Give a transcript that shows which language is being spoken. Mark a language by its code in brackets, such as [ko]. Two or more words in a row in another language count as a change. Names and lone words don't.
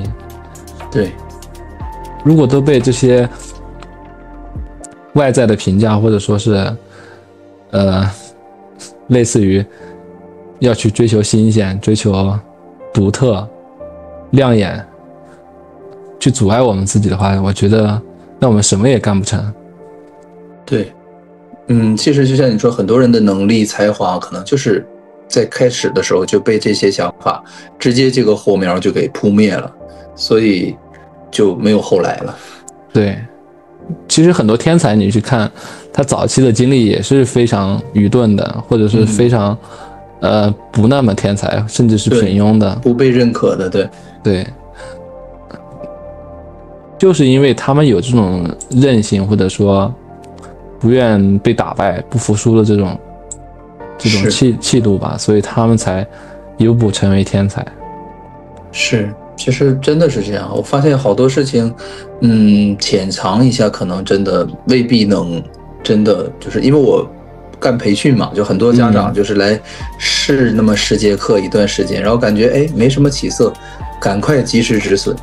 [zh] 對，如果都被這些外在的評價，或者說是類似於要去追求新鮮、追求獨特、亮眼，去阻礙我們自己的話，我覺得那我們什麼也幹不成。對。其實就像你說，很多人的能力才華可能就是在開始的時候就被這些想法直接這個火苗就給撲滅了，所以就沒有後來了。對，其實很多天才你去看他早期的經歷也是非常愚鈍的，或者是非常不那麼天才，甚至是平庸的，不被認可的。對，就是因為他們有這種韌性，或者說不願被打敗、不服輸的這種氣度吧，所以他們才一步步成為天才。是，其實真的是這樣。我發現好多事情，淺嘗一下，可能真的未必能真的，就是因為我幹培訓嘛，就很多家長就是來試那麼10節課一段時間，然後感覺沒什麼起色，趕快及時止損。